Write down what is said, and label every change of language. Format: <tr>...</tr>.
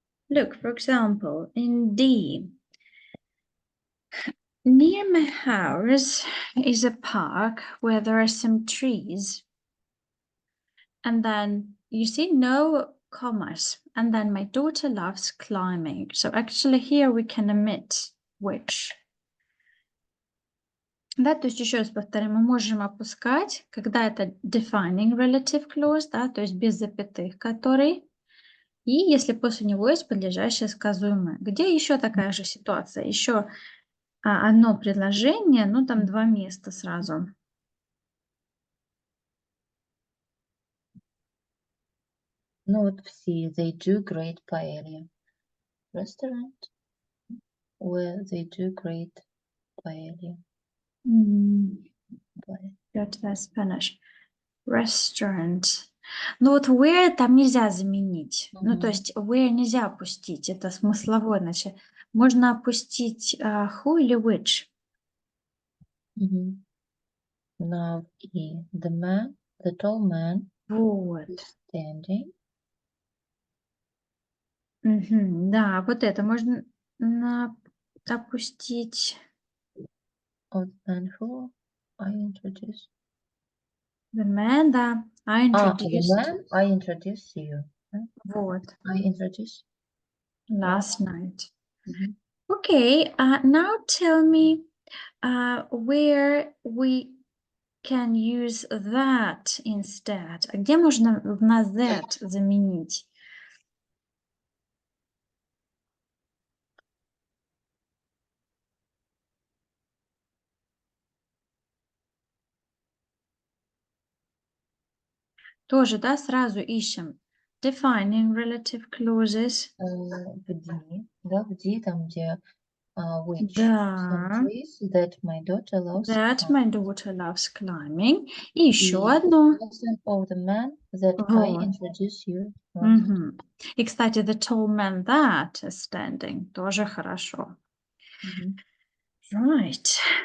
<en>Look, for example, in D, near my house is a park where there are some trees. And then you see no commas. And then my daughter loves climbing. So actually here we can omit which.</en> <ru>Да, то есть еще раз повторяю, мы можем опускать, когда это</ru> <en>defining relative clause,</en> <ru>да, то есть без запятых, который. И если после него есть подлежащее сказуемое. Где еще такая же ситуация? Еще одно предложение, ну там два места сразу. Ну вот все,</ru> <en>they do great paella. Restaurant where they do great paella. Paella. Got that Spanish. Restaurant.</en> <ru>Ну вот where там нельзя заменить. Ну то есть where нельзя опустить. Это смысловое. Значит, можно опустить who или which.</ru> <en>Now и the tall man</en> <ru>Вот.</ru> <en>is standing.</en> <ru>Да, вот это можно опустить.</ru> <en>Of the man who I introduced. The man,</en> <ru>да.</ru> <en>I The introduced. man I introduced you.</en> <ru>Вот.</ru> <en>I introduced. Last night. Okay, now tell me where we can use that instead.</en> <ru>Где можно на that заменить? Тоже, да, сразу ищем. Defining relative clauses. В D, там, где which. Да.</ru> <en>Some trees that my daughter loves. That my daughter loves climbing.</en> <ru>И еще И одно.</ru> <en>person of the man that I</en> <ru>Вот.</ru> <en>introduce you.</en> <ru>И, кстати,</ru> <en>the tall man that is standing.</en> <ru>Тоже хорошо.</ru> <en>Right.</en>